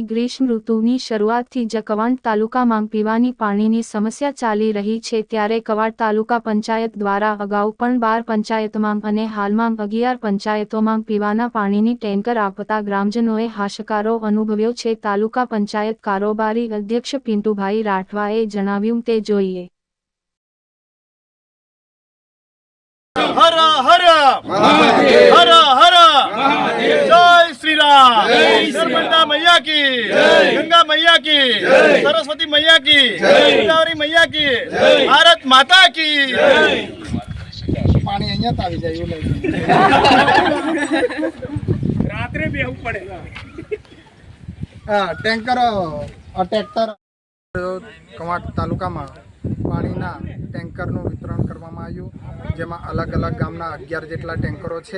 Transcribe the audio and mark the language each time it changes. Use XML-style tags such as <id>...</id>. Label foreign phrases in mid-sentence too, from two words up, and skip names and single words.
<gu>ગ્રીષ્મ ઋતુની શરૂઆતથી જ કવાંટ તાલુકામાં પીવાની પાણીની સમસ્યા ચાલી રહી છે, ત્યારે કવાંટ તાલુકા પંચાયત દ્વારા અગાઉ પણ 12 પંચાયતમાં અને હાલમાં 11 પંચાયતોમાં પીવાના પાણીની ટેન્કર આપતા ગ્રામજનોએ હાશકારો અનુભવ્યો છે। તાલુકા પંચાયત કારોબારી અધ્યક્ષ પિન્ટુભાઈ રાઠવાએ જણાવ્યું તે જોઈએ। હર હર હર હર જય શ્રી રામ।</gu> <hi>નર્મદા मैया की, गंगा मैया की, सरस्वती मैया की, गोदावरी मैया की, भारत माता की।</hi> <gu>पानी અહીંયા આવી જાય એવું રાત્રે બેહવું પડે। ટેન્કર ટ્રેક્ટર કવાંટ તાલુકામાં પાણીના ટેન્કરનું વિતરણ કરવામાં આવ્યું, જેમાં અલગ અલગ ગામના 11 જેટલા ટેન્કરો છે।</gu>